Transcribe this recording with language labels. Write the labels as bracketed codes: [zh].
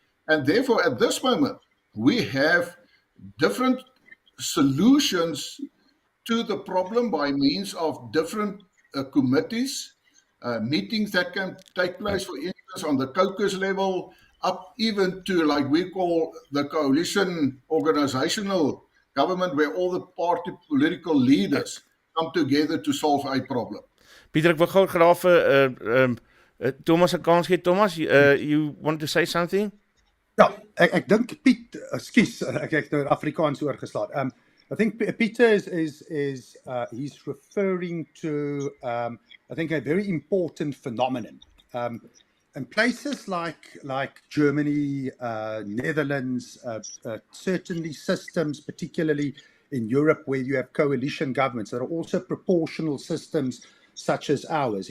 [en] And therefore, at this moment, we have different solutions to the problem by means of different committees, meetings that can take place, for instance, on the caucus level, up even to, like we call, the coalition organizational government, where all the party political leaders come together to solve a problem. [af] Pieter, ek wil gou graag vir Thomas 'n kans gee. [en] Thomas, you want to say something? [af] Ja, ek dink Piet, ekskuus, ek het nou Afrikaans oorgeslaan. [en] I think Peter is he's referring to I think a very important phenomenon. And places like Germany, Netherlands, certainly systems, particularly in Europe, where you have coalition governments that are also proportional systems such as ours.